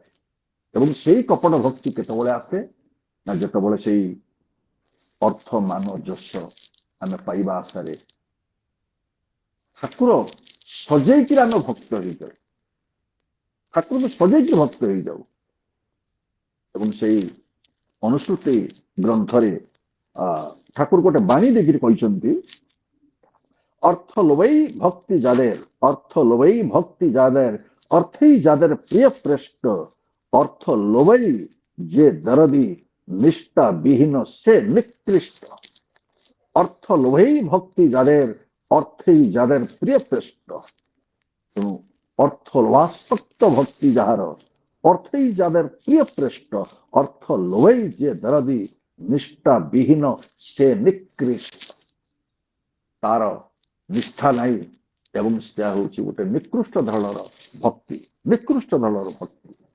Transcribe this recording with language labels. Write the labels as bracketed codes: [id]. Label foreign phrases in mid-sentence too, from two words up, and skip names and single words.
[or] ଏବଂ ସେଇ କପଟ ଭକ୍ତି କେତେବେଳେ ଆସେ ନା ଯେତେବେଳେ ସେଇ ଅର୍ଥ ମାନ ଯଶ ଆମେ ପାଇବା ଆଶାରେ ଠାକୁର ସଜେଇକିରି ଆମେ ଭକ୍ତ ହେଇଯାଉ, ଠାକୁରଙ୍କୁ ସଜେଇକି ଭକ୍ତ ହେଇଯାଉ। ଏବଂ ସେଇ ଅନୁସୃତି ଗ୍ରନ୍ଥରେ ଠାକୁର ଗୋଟେ ବାଣୀ ଦେଖି କହିଛନ୍ତି, [bn] অর্থ লোভেই ভক্তি যাদের, অর্থ লোভেই ভক্তি যাদের, অর্থেই যাদের প্রিয় শ্রেষ্ঠ, অর্থ লোভেই যে দরদি নিষ্ঠা বিহীন সে নিকৃষ্ট। অর্থ লোভেই ভক্তি যাদের, অর্থেই যাদের প্রিয় শ্রেষ্ঠ। [or] ତେଣୁ ଅର୍ଥ ଲୋଭାସକ୍ତ ଭକ୍ତି ଯାହାର, ଅର୍ଥେଇ ଯାদের ପ୍ରିୟ ଶ୍ରେଷ୍ଠ, ଅର୍ଥ ଲୋଭେଇ ଯିଏ ଦରଦି ନିଷ୍ଠା ବିହୀନ ସେ ନିକୃଷ୍ଟ। ତାର ନିଷ୍ଠା ନାହିଁ ଏବଂ ସେ ହେଉଛି ଗୋଟେ ନିକୃଷ୍ଟ ଧରଣର ଭକ୍ତି, ନିକୃଷ୍ଟ ଧରଣର ଭକ୍ତି।